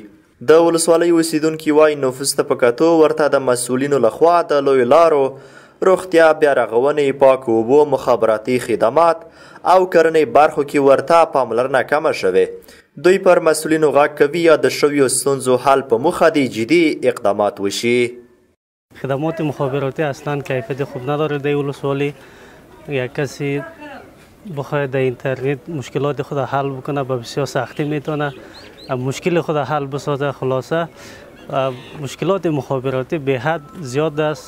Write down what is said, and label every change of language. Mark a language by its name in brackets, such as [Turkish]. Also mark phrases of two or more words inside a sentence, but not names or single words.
[Pashto] د ولسوالۍ اوسیدونکي وایي نفوس ته په کتو ورته د مسؤلینو لخوا د لویو لارو، روغتیا، بیارغونې، پاکو اوبو، مخابراتي خدمات او کرنې برخو کې ورته پاملرنه کمه شوې. دوی پر مسؤلینو غږ کوي یا د شویو ستونزو حل په موخه دي جدي اقدامات وشي. [Persian] خدمات مخابراتی اصلا کیفیت خوب نداره در ولسوالی. یا کسی بخواد در اینترنت مشکلات خود حل بکنه با بسیار سختی میتونه مشکل خود حل بسازه. خلاصه مشکلات مخابراتی به حد زیاد است.